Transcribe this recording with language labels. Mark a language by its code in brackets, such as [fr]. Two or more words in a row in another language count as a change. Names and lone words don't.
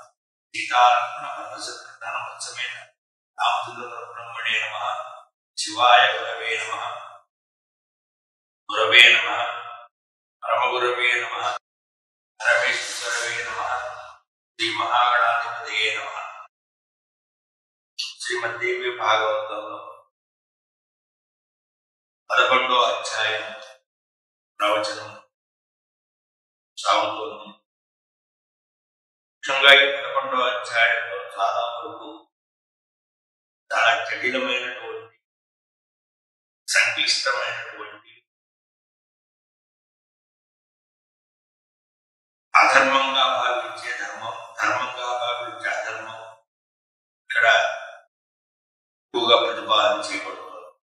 [sa] सीतालक्ष्मणपरमसत्कृतानवत्समेत रामचन्द्रब्रह्मणे नमः। शिवाय गुरवे नमः। गुरवे नमः। परमगुरवे नमः। परमेश्वरवे नमः। श्री महागणाधिपतये नमः। [te] శ్రీమద్దేవి భాగవతంలో 11వ అధ్యాయం ప్రవచనం సాగుతోంది. ముఖ్యంగా ఈ 11వ అధ్యాయంలో చాలా వరకు చాలా జటిలమైనటువంటి సంక్లిష్టమైనటువంటి అధర్మంగా భావించే ధర్మం, ధర్మంగా భావించే అధర్మం ఇక్కడ ఎక్కువగా ప్రతిపాదన చేయబడుతుంది.